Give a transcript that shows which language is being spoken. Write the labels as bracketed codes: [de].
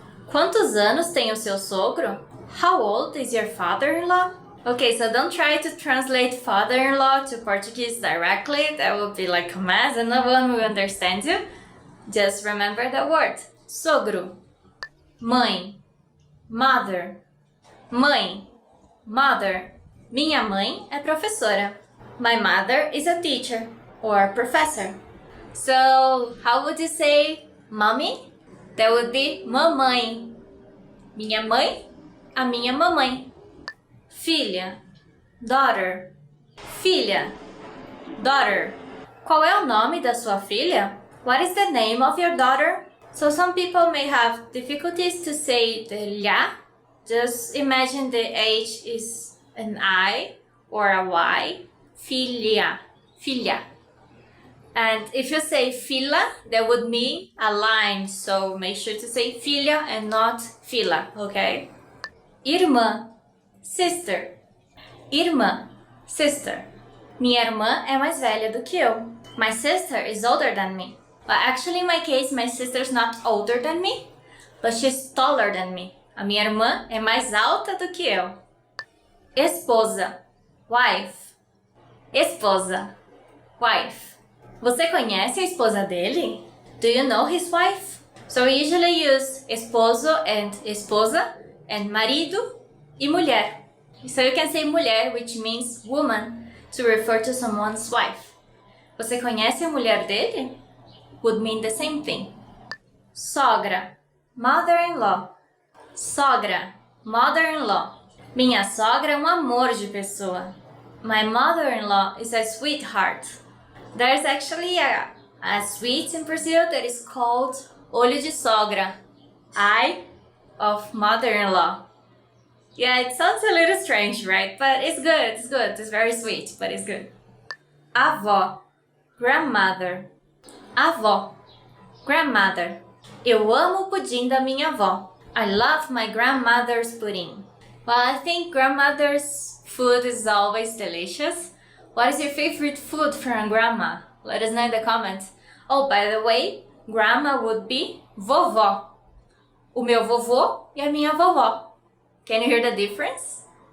[pt] Quantos anos tem o seu sogro? [en] How old is your father-in-law? Okay, so don't try to translate father-in-law to Portuguese directly. That would be like a mess and no one will understand you. Just remember the word. Sogro. Mãe, mother. [pt] Mãe, mother. Minha mãe é professora. [en] My mother is a teacher or professor. So, how would you say mommy? That would be [pt] mamãe. Minha mãe, a minha mamãe. Filha, daughter. Filha, daughter. Qual é o nome da sua filha? [en] What is the name of your daughter? So some people may have difficulties to say the ya. Just imagine the H is an I or a Y. Filha, filha. And if you say fila, that would mean a line. So make sure to say filha and not fila, okay? [pt] Irmã, sister. Irmã, sister. Minha irmã é mais velha do que eu. [en] My sister is older than me. Well, actually, in my case, my sister's not older than me, but she's taller than me. [pt] A minha irmã é mais alta do que eu. Esposa, wife. Esposa, wife. Você conhece a esposa dele? [en] Do you know his wife? So we usually use esposo and esposa and [pt] marido e mulher. [en] So you can say mulher, which means woman, to refer to someone's wife. [pt] Você conhece a mulher dele? [en] Would mean the same thing. [pt] Sogra, mother-in-law. Sogra, mother-in-law. Minha sogra é um amor de pessoa. [en] My mother-in-law is a sweetheart. There's actually a sweet in Brazil that is called [pt] olho de sogra. [en] Eye of mother-in-law. Yeah, it sounds a little strange, right? But it's good, it's good. It's very sweet, but it's good. Avó, grandmother. Avó, grandmother. Eu amo o pudim da minha avó. I love my grandmother's pudding. Well, I think grandmother's food is always delicious. What is your favorite food from grandma? Let us know in the comments. Oh, by the way, grandma would be vovó. [pt] O meu vovô e a minha vovó. [en] Can you hear the difference?